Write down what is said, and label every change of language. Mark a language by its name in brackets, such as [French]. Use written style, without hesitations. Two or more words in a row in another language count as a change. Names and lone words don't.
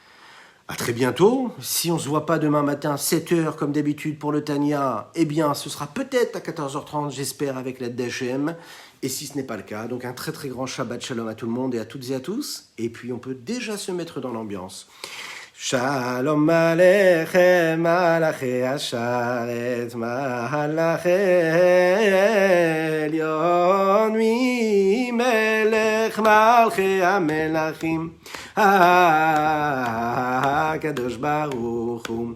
[French] À très bientôt. Si on ne se voit pas demain matin, 7h comme d'habitude pour le Tania, eh bien ce sera peut-être à 14h30, j'espère, avec l'aide d'Hachem. Et si ce n'est pas le cas, donc un très très grand [Hebrew] שבת שלום [French] à tout le monde et à toutes et à tous. Et puis on peut déjà se mettre dans l'ambiance. [Hebrew] שלום עליכם, מלאכי השרת, מלאכי עליון, מי מלך, מלאכי המלכים, הקדוש ברוך הוא.